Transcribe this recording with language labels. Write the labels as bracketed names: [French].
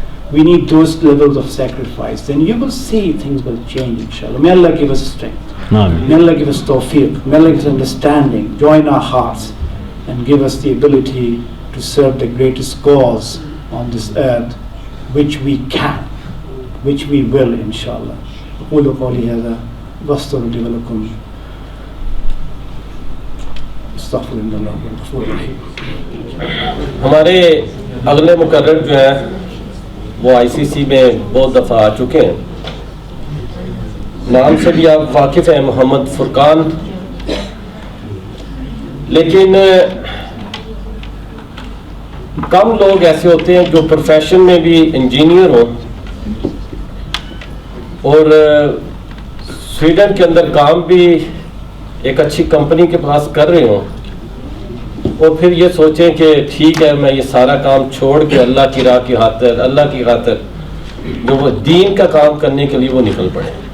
[English] We need those levels of sacrifice. Then you will see things will change, inshallah. May Allah give us strength. May Allah give us tawfiq. May Allah give us understanding. Join our hearts and give us the ability to serve the greatest cause on this earth, which we can, which we will, inshallah. [Arabic] أقول قولي هذا واستغفر لي ولكم استغفر الله الغفور الرحيم. [Hindi] हमारे अगले मुकर्रर जो हैं वो ICC में बहुत दफ़ा आ चुके हैं. नाम से भी आप वाकिफ़ हैं, मोहम्मद फुरकान. लेकिन कम लोग ऐसे होते हैं जो प्रोफेशन में भी इंजीनियर हों और स्वीडन के अंदर काम भी एक अच्छी कंपनी के पास कर रहे हों और फिर ये सोचें कि ठीक है मैं ये सारा काम छोड़ के अल्लाह की राह की खातिर, अल्लाह की खातिर जो वो दीन का काम करने के लिए वो निकल पड़े.